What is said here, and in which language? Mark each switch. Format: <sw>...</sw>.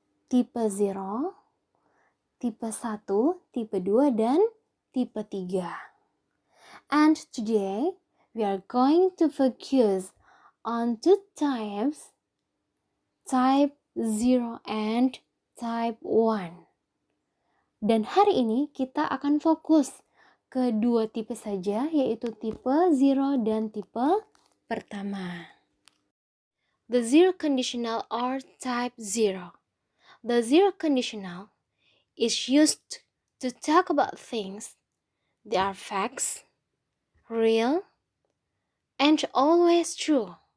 <id>Tipe 0, tipe 1, tipe 2, dan tipe 3.</id> <en>And today, we are going to focus on 2 types, type 0 and type 1.</en> <id>Dan hari ini kita akan fokus ke 2 tipe saja, yaitu tipe 0 dan tipe pertama.</id> <en>The zero conditional or type 0. The zero conditional is used to talk about things that are facts, real, and always true.</en>